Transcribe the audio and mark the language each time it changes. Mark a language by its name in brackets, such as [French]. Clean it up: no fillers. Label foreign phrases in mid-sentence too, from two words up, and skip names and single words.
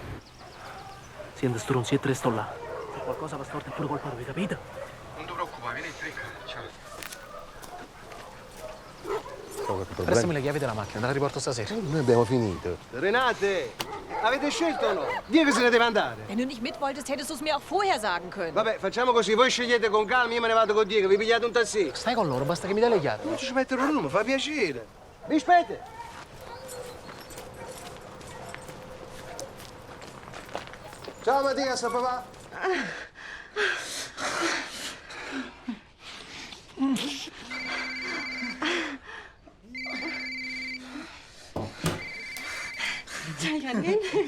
[Italian] Senti, stronzietto, resto là. Se qualcosa va storto è pure colpa tua, capito? Non ti preoccupare, vieni qui. Ciao. Prestami le chiavi della macchina, te la riporto stasera. Noi abbiamo finito. Renate, avete scelto o no? Dì che se ne deve andare. [German] Wenn du nicht mit wolltest, hättest du es mir auch vorher sagen können. [Italian] Vabbè, facciamo così, voi scegliete con calma, io me ne vado con Diego, vi pigliate un taxi. Stai con loro, basta che mi dai le chiavi. Non ci mettere un nome, fa piacere. Vi aspetta. Ciao Mattias, papà. Dai, vieni.